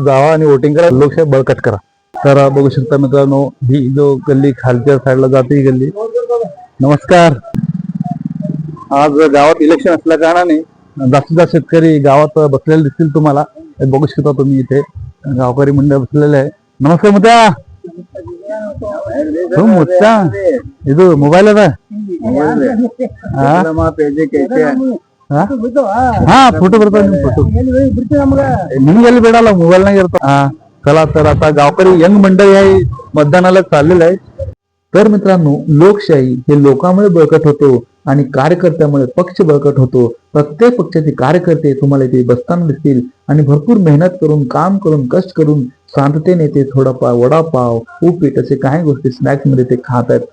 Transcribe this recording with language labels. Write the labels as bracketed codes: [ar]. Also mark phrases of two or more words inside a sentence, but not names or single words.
[mr] जावा आणि वोटिंग करा, लोकशाही बळकट करा. तर बघू शकता मित्रांनो, ही जो गल्ली खालच्या साईडला जाते ही गल्ली. नमस्कार. आज गावात इलेक्शन असल्या कारणाने जास्तीत जास्त शेतकरी गावात बसलेले दिसतील तुम्हाला. बघू शकता तुम्ही, इथे गावकरी मंडळ बसलेले आहे. नमस्कार मुद्दा. मुद्दा [kn] ಇದು ಮೊಬೈಲ್ ಅದ ಹಾ फोटो ಬರ್ತಾವ ನಿಮ್ फोटो ನಿಮ್ಗೆಲ್ಲಿ ಬೇಡಲ್ಲ मोबाईलನಾಗ ಇರ್ತಾವ. [mr] चला, तर आता गावकरी यंग मंडळी आहे, मतदानाला चाललेलं आहे. तर मित्रांनो, लोकशाही हे लोकांमुळे बळकट होतो आणि कार्यकर्त्यामुळे पक्ष बळकट होतो. प्रत्येक पक्षाचे कार्यकर्ते तुम्हाला इथे बसताना दिसतील आणि भरपूर मेहनत करून, काम करून, कष्ट करून शांततेने ते थोडापाव वडापाव, उपीट असे काही गोष्टी स्नॅक्स मध्ये ते खात आहेत.